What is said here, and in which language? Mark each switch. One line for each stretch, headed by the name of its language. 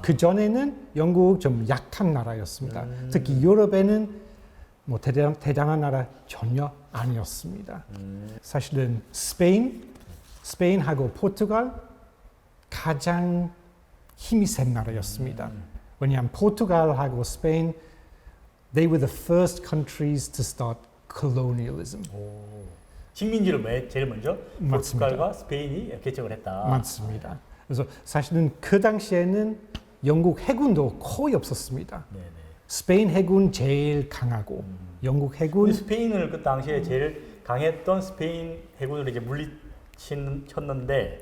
Korean: 그 전에는 영국 좀 약한 나라였습니다. 특히 유럽에는 뭐 대단한 나라 전혀 아니었습니다. 사실은 스페인하고 포르투갈 가장 힘이 센 나라였습니다. 왜냐하면 포르투갈하고 스페인
English: they were the first countries to start colonialism.
Korean: 식민지를 제일 먼저 맞습니다. 포르투갈과 스페인이 개척을 했다. 맞습니다. 그래서 사실은 그 당시에는 영국 해군도 거의 없었습니다. 네네. 스페인 해군 제일 강하고 영국 해군 우리 스페인을 그 당시에 제일 강했던 스페인 해군을 이제 물리쳤는데